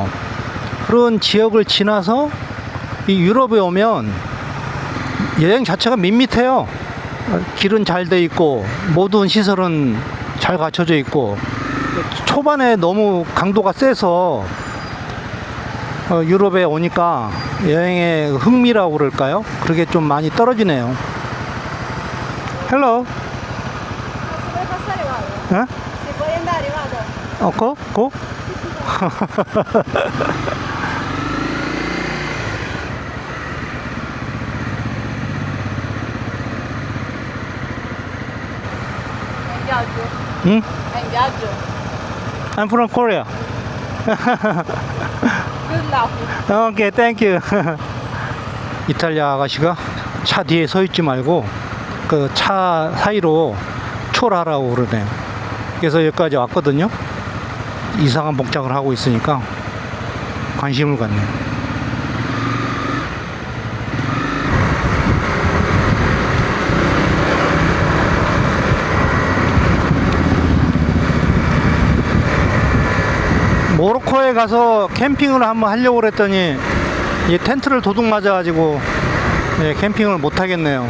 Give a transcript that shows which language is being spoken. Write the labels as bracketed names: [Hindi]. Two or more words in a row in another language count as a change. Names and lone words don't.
[Korean] 그런 지역을 지나서 이 유럽에 오면 여행 자체가 밋밋해요. 길은 잘 돼 있고 모든 시설은 잘 갖춰져 있고 초반에 너무 강도가 세서 유럽에 오니까 여행의 흥미라고 그럴까요? 그게 좀 많이 떨어지네요. [English] Hello. [Italian] Vuoi passare, vado. [Korean] 어? [Italian] Se vuoi andare, vado. [English] Go? Go? [Italian] È in viaggio? [Korean] 응? [Italian] È in viaggio? [English] I'm from Korea. Good luck. okay, thank you. [Korean] 이탈리아 아가씨가 차 뒤에 서 있지 말고 그 차 사이로 출하라고 그러네요. 그래서 여기까지 왔거든요. 이상한 복장을 하고 있으니까 관심을 갖네요. 모로코에 가서 캠핑을 한번 하려고 그랬더니 이 텐트를 도둑 맞아가지고 캠핑을 못 하겠네요.